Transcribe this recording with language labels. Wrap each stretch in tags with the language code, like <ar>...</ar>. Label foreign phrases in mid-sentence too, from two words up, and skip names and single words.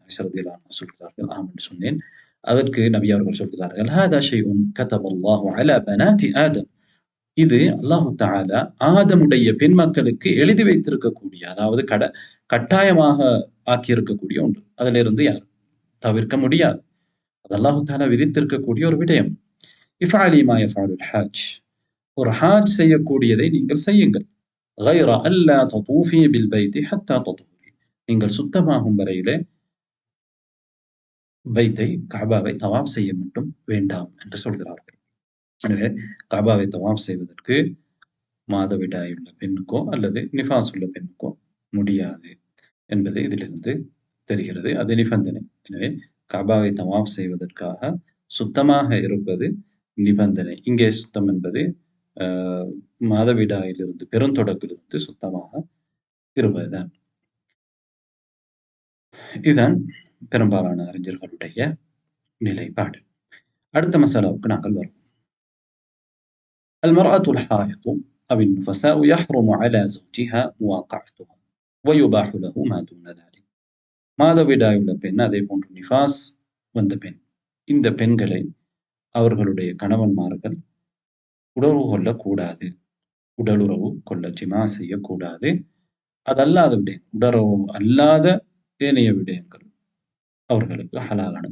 <ta>ஆயிஷா</ta> <ar>رضي الله عنها</ar> <ta>சொல்கிறார்கள், ஆம் என்று சொன்னேன். அதற்கு நபி அவர்கள் சொல்கிறார்கள்,</ta> <ar>هذا شيء كتبه الله على بنات آدم,</ar> <ta>இது</ta> <ar>الله تعالى</ar> <ta>ஆதமுடைய பெண் மக்களுக்கு எழுதி வைத்திருக்கக்கூடிய, அதாவது கட்டாயமாக ஆக்கியிருக்கக்கூடிய ஒன்று. அதிலிருந்து யாரும் தவிர்க்க முடியாது. அது</ta> <ar>الله تعالى</ar> <ta>விதித்திருக்கக்கூடிய ஒரு விடயம்.</ta> <ar>افعلي ما يفعل الحاج,</ar> <ta>ஒரு ஹாஜ் செய்யக்கூடியதை நீங்கள் செய்யுங்கள்.</ta> <ar>غير ألا تطوفي بالبيت حتى تطهري,</ar> <ta>நீங்கள் சுத்தமாகும் வரையிலே பைத்தை கஅபாவை தவாப் செய்ய மட்டும் வேண்டாம் என்று சொல்கிறார்கள். எனவே கஅபாவை தவாப் செய்வதற்கு மாதவிடாயுள்ள பெண்ணுக்கோ அல்லது நிஃபாஸ் உள்ள பெண்ணுக்கோ முடியாது என்பது இதிலிருந்து தெரிகிறது. அது நிபந்தனை. எனவே கஅபாவை தவாப் செய்வதற்காக சுத்தமாக இருப்பது நிபந்தனை. இங்கே சுத்தம் என்பது மாதவிடாயிலிருந்து பெருந்தொடக்கிலிருந்து சுத்தமாக இருப்பதுதான். இதுதான் பெரும்பாலான அறிஞர்களுடைய நிலைப்பாடு. அடுத்த மசாலாவுக்கு நாங்கள் வருவோம்.</ta> <ar>المرأة الحائض أو النفساء يحرم على زوجها مواقعتها ويباح له ما دون ذلك.</ar> <ta>மாதவிடாயுள்ள பெண், அதே போன்று நிஃபாஸ் வந்த பெண், இந்த பெண்களை அவர்களுடைய கணவன்மார்கள் உறவு கொள்ளக்கூடாது, உடலுறவு கொள்ள ஜிமா செய்யக்கூடாது. அதல்லாத விடயம், உடலுறவு அல்லாத ஏனைய விடயங்கள் அவர்களுக்கு ஹலாலானது.</ta>